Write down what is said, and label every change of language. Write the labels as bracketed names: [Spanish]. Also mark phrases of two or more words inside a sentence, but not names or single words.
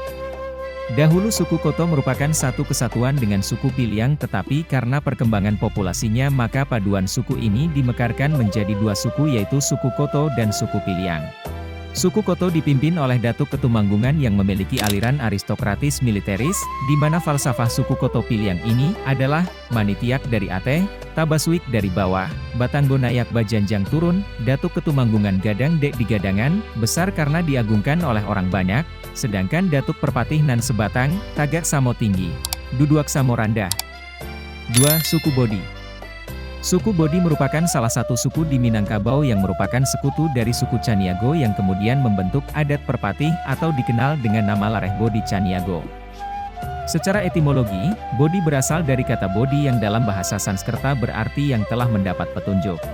[Indonesian] Dahulu suku Koto merupakan satu kesatuan dengan suku Piliang, tetapi karena perkembangan populasinya maka paduan suku ini dimekarkan menjadi 2 suku, yaitu suku Koto dan suku Piliang. Suku Koto dipimpin oleh Datuk Ketumanggungan yang memiliki aliran aristokratis militeris, di mana falsafah suku Koto Piliang ini adalah [Minangkabau] Manitiak dari Ateh, Tabasuik dari bawah, Batanggo Nayak Bajanjang turun, [Indonesian] Datuk Ketumanggungan [Minangkabau] Gadang Dek di Gadangan, [Indonesian] besar karena diagungkan oleh orang banyak, sedangkan Datuk Perpatih Nan Sebatang, [Minangkabau] Tagak Samo tinggi, Duduak Samo rendah. [Indonesian] 2. Suku Bodi. Suku Bodi merupakan salah satu suku di Minangkabau yang merupakan sekutu dari suku Caniago yang kemudian membentuk adat Perpatih atau dikenal dengan nama Lareh Bodi Caniago. Secara etimologi, Bodi berasal dari kata Bodi yang dalam bahasa Sanskerta berarti yang telah mendapat petunjuk.